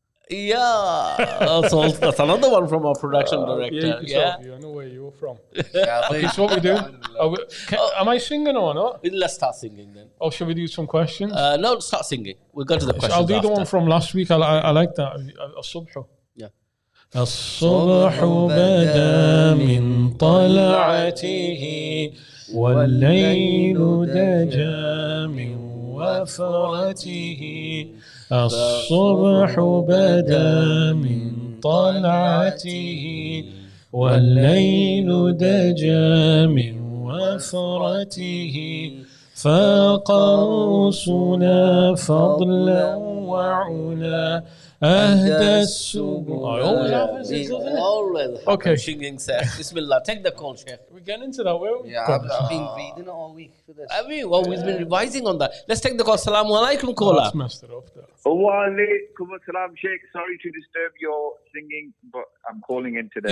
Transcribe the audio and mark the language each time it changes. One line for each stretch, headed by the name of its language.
English: Yeah, that's another one from our production director. Yeah, I know where you're from. Okay, so what we do? Am I singing or not? Let's start singing then. Or should we do some questions? No, start singing. We'll go to the questions. I'll do after. the one from last week. I like that. الصبح. Yeah.
Arabic: الصبح بدا من طلعته والليل دجى من وفرته الصبح بدا من طلعته والليل دجى من وفرته فاق رؤوسنا فضلا وعلا أهدى السبل.
English: Always. Okay. Singing says, Bismillah. Take the call, Sheikh. We're getting into that, will we? Yeah, I've been reading it all week for this. I mean, well, we've been revising on that. Let's take the call. Assalamu alaikum, caller. That's messed it up there. Wa alaikum assalam, Sheikh. Sorry to disturb your singing, but I'm calling in today.